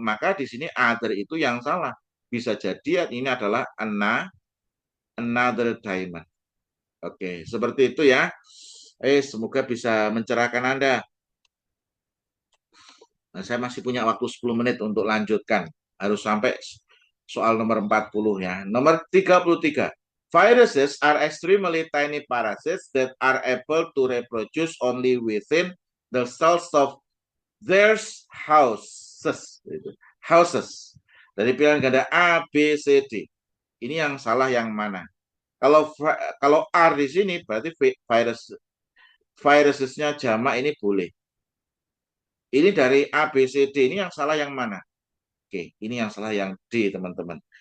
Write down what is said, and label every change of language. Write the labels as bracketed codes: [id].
[id] Maka di sini other itu yang salah. Bisa jadi ini adalah another diamond. Oke, seperti itu ya. Semoga bisa mencerahkan Anda. Nah, saya masih punya waktu 10 menit untuk lanjutkan. Harus sampai soal nomor 40 ya. Nomor 33. [en] Viruses are extremely tiny parasites that are able to reproduce only within the cells of their houses. [id] Houses. Dari pilihan ganda A, B, C, D. Ini yang salah yang mana? Kalau R di sini berarti virusnya jamak ini boleh. Ini dari A, B, C, D. Ini yang salah yang mana? Oke, ini yang salah yang D, teman-teman.